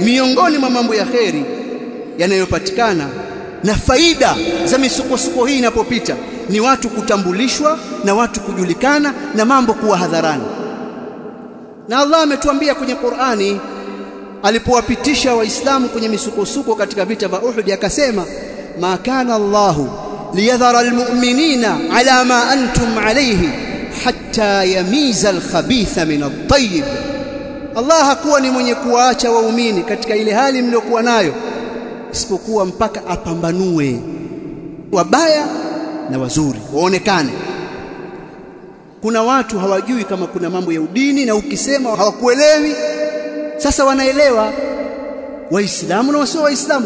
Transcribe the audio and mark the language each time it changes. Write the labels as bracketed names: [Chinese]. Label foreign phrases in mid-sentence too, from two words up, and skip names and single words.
[Swahili] Miongoni mwa mambo ya khair yanayopatikana na faida za misukosuko hii inapopita ni watu kutambulishwa na watu kujulikana na mambo kuwa hadharani. Na Allah ametuambia kwenye Qur'ani alipowapitisha Waislamu kwenye misukosuko katika vita vya Uhud, akasema [Arabic] ما كان الله ليذر المؤمنين على ما أنتم عليه حتى حتى يميز الخبيث من الطيب. [Swahili] Allah hakuwa ni mwenye kuwaacha waumini katika ile hali mliokuwa nayo isipokuwa mpaka apambanue wabaya na wazuri waonekane. Kuna watu hawajui kama kuna mambo ya udini, na ukisema hawakuelewi. Sasa wanaelewa Waislamu na wasio Waislamu.